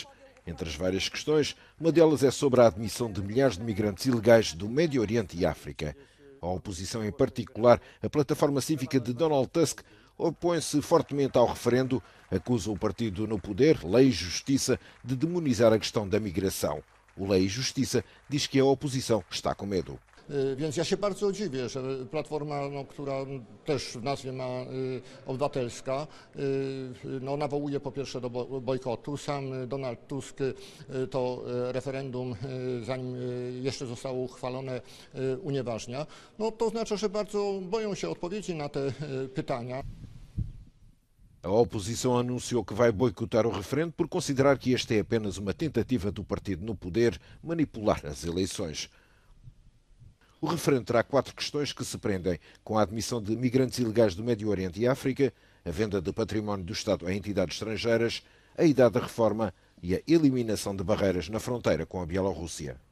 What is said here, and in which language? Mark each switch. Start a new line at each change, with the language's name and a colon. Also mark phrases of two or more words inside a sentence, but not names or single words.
Portuguese: Entre as várias questões, uma delas é sobre a admissão de milhares de migrantes ilegais do Médio Oriente e África. A oposição, em particular a plataforma cívica de Donald Tusk, opõe-se fortemente ao referendo, acusa o partido no poder, Lei e Justiça, de demonizar a questão da migração. O Lei e Justiça diz que a oposição está com medo.
Polish: Więc ja się bardzo dziwię, że Platforma, która też w nazwie ma obywatelska, nawołuje po pierwsze do bojkotu. Sam Donald Tusk to referendum, zanim jeszcze zostało uchwalone, unieważnia. To oznacza, że bardzo boją się odpowiedzi na te pytania.
Portuguese: A oposição anunciou que vai boicotar o referendo por considerar que este é apenas uma tentativa do partido no poder manipular as eleições. O referendo terá 4 questões que se prendem com a admissão de migrantes ilegais do Médio Oriente e África, a venda de património do Estado a entidades estrangeiras, a idade da reforma e a eliminação de barreiras na fronteira com a Bielorrússia.